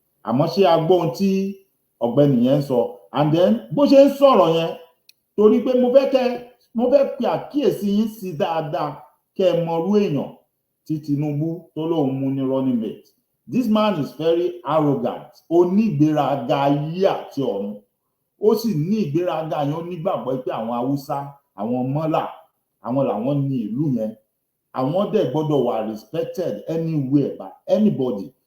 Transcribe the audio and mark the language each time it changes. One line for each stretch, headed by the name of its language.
Yoruba: Àmọ́ ṣé a gbọ́ ohun tí ọ̀gbẹ́ni yẹn ń sọ?
English: And then
Yoruba: bó ṣe ń sọ̀rọ̀ yẹn, torí pé mo fẹ́ pe àkíyèsí yín sí dáadáa kẹ́ ẹ mọrú èèyàn tí Tinubu tó lóun mú ní running mate.
English: This man is very arrogant.
Yoruba: Ó ní ìgbéraga ayé àti ọ̀run. Ó sì ní ìgbéraga yẹn, ó nígbàgbọ́ pé àwọn Haúsá, àwọn Mọ́là, àwọn làwọn ní ìlú yẹn. Àwọn dẹ̀ gbọ́dọ̀ wà
English: respected anywhere by anybody.